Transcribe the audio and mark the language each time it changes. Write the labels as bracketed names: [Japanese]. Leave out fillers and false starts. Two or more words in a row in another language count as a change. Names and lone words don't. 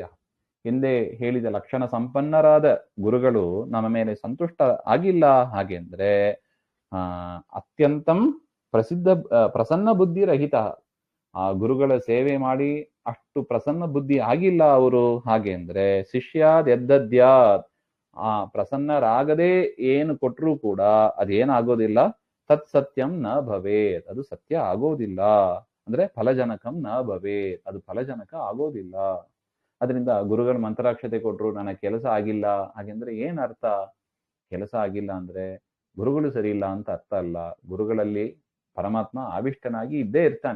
[Kannada] ಹಿಂದೆ ಹೇಳಿದ ಲಕ್ಷಣ ಸಂಪನ್ನರಾದ ಗುರುಗಳು ನಮ್ಮ ಮೇಲೆ ಸಂತುಷ್ಟ ಆಗಿಲ್ಲ ಹಾಗೆಂದ್ರೆ [Sanskrit] ಅತ್ಯಂತಂ ಪ್ರಸನ್ನ ಬುದ್ಧಿ ರಹಿತ. [Kannada] ಆ ಗುರುಗಳ ಸೇವೆ ಮಾಡಿ ಅಷ್ಟು ಪ್ರಸನ್ನ ಬುದ್ಧಿ ಆಗಿಲ್ಲ ಅವರು ಹಾಗೆ ಅಂದ್ರೆ [Sanskrit] ಶಿಷ್ಯಾದ್ ಎದ್ದದ್ಯಾದ್, [Kannada] ಆ ಪ್ರಸನ್ನರಾಗದೆ ಏನು ಕೊಟ್ಟರೂ ಕೂಡ ಅದೇನಾಗೋದಿಲ್ಲ. [Sanskrit] ತತ್ ಸತ್ಯಂ ನ ಭವೇತ್, [Kannada] ಅದು ಸತ್ಯ ಆಗೋದಿಲ್ಲ. ಅಂದ್ರೆ [Sanskrit] ಫಲಜನಕಂ ನ ಭವೇತ್, [Kannada] ಅದು ಫಲಜನಕ ಆಗೋದಿಲ್ಲ. ಅದರಿಂದ ಗುರುಗಳು ಮಂತ್ರಾಕ್ಷತೆ ಕೊಟ್ರು ನನಗೆ ಕೆಲಸ ಆಗಿಲ್ಲ ಹಾಗೆಂದ್ರೆ ಏನ್ ಅರ್ಥ? ಕೆಲಸ ಆಗಿಲ್ಲ ಅಂದ್ರೆ ಗುರುಗಳು ಸರಿ ಇಲ್ಲ ಅಂತ ಅರ್ಥ ಅಲ್ಲ. ಗುರುಗಳಲ್ಲಿ ಪರಮಾತ್ಮ ಆವಿಷ್ಟನಾಗಿ ಇದ್ದೇ ಇರ್ತಾನೆ.